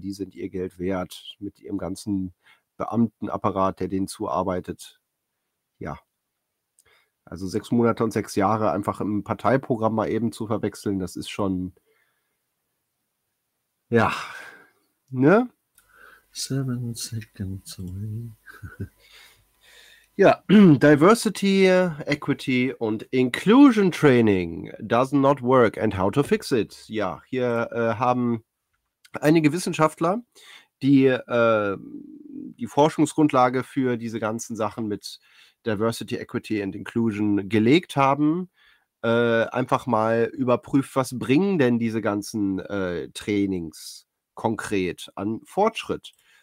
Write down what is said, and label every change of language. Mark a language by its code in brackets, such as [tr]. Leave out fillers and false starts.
[de] Die sind ihr Geld wert mit ihrem ganzen Beamtenapparat, der denen zuarbeitet. Ja. Also 6 Monate und 6 Jahre einfach im Parteiprogramm mal eben zu verwechseln, das ist schon, ja, ne? [en] 7 seconds away. Ja, Diversity, Equity und Inclusion Training does not work and how to fix it. [de] Ja, hier haben einige Wissenschaftler, die die Forschungsgrundlage für diese ganzen Sachen mit Diversity, Equity and Inclusion gelegt haben, einfach mal überprüft, was bringen denn diese ganzen Trainings konkret an Fortschritt.